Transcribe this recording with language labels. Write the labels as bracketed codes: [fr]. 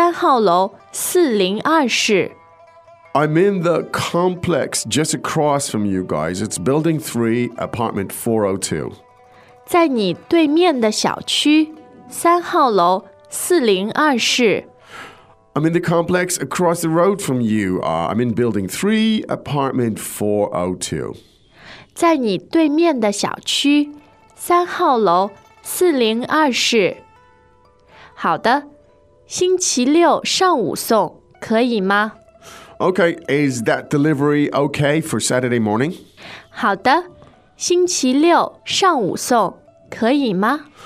[zh] 在你对面的小区,3号楼,402室. [en] I'm in the complex just across from you guys. It's building 3, apartment 402. [zh] 在你对面的小区,3号楼,402室. [en] I'm in the complex across the road from you. I'm in building 3, apartment 402. [zh] 在你对面的小区,3号楼,402室. 好的,星期六上午送,可以吗? [en] Okay, is that delivery okay for Saturday morning? [zh] 好的,星期六上午送,可以吗?